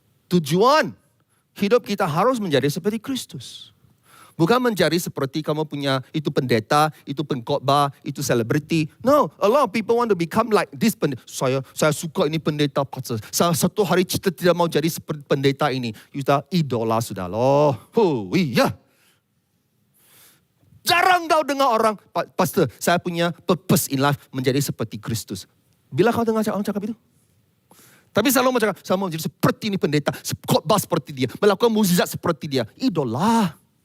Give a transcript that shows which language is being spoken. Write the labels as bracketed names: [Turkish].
[Malay] Tujuan hidup kita harus menjadi seperti Kristus. Bukan menjadi seperti kamu punya itu pendeta, itu pengkhotbah, itu selebriti. [English] No, a lot of people want to become like this pendeta. [Malay] Saya suka ini pendeta pastor. Saya satu hari cita tidak mau jadi seperti pendeta ini. Kita idola sudah loh. Iya. Jarang kau dengar orang, pastor, saya punya [English] purpose in life [Malay] menjadi seperti Kristus. Bila kau dengar orang cakap itu? Tapi selalu macam, saya mau menjadi seperti ini pendeta, khotbah seperti dia, melakukan mukjizat seperti dia. Idola.